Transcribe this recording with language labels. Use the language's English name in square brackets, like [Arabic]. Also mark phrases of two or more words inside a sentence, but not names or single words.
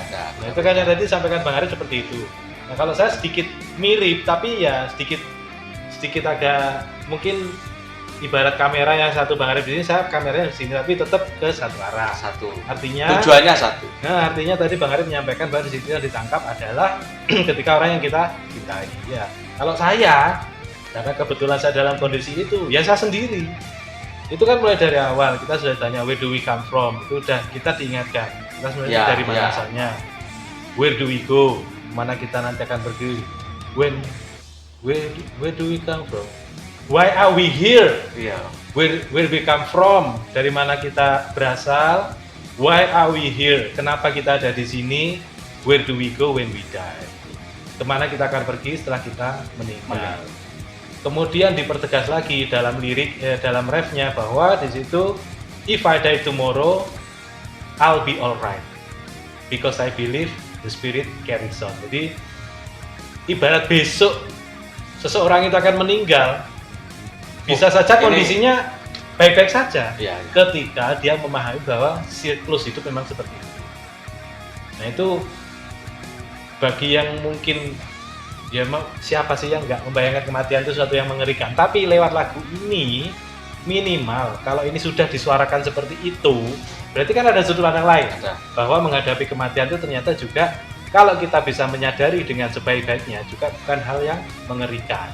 [Indonesian] Nah, itu kan yang tadi disampaikan Bang Arif seperti itu. Nah, kalau saya sedikit mirip, tapi ya sedikit agak mungkin ibarat kamera yang satu Bang Arif di sini, saya kameranya di sini, tapi tetap ke satu arah. Artinya tujuannya satu. Nah, artinya tadi Bang Arif menyampaikan bahwa di situ yang ditangkap adalah ketika orang yang kita cintai. Ya, kalau saya karena kebetulan saya dalam kondisi itu, ya saya sendiri. Itu kan mulai dari awal kita sudah tanya [English] where do we come from, [Indonesian] itu udah kita diingatkan kita sebenarnya dari mana asalnya, [English] where do we go, [Indonesian] mana kita nanti akan pergi, [English] where do we come from, why are we here, where we come from, [Indonesian] dari mana kita berasal, [English] why are we here, [Indonesian] kenapa kita ada di sini, [English] where do we go when we die, [Indonesian] kemana kita akan pergi setelah kita meninggal. Kemudian dipertegas lagi dalam lirik, dalam refnya bahwa di situ, [English] if I die tomorrow, I'll be alright, because I believe the spirit carries on. [Indonesian] Jadi ibarat besok seseorang itu akan meninggal, bisa saja kondisinya baik-baik saja, ketika dia memahami bahwa siklus hidup memang seperti itu. Nah itu bagi yang mungkin ya siapa sih yang nggak membayangkan kematian itu sesuatu yang mengerikan, tapi lewat lagu ini minimal kalau ini sudah disuarakan seperti itu, berarti kan ada sudut pandang lain bahwa menghadapi kematian itu ternyata juga kalau kita bisa menyadari dengan sebaik-baiknya juga bukan hal yang mengerikan.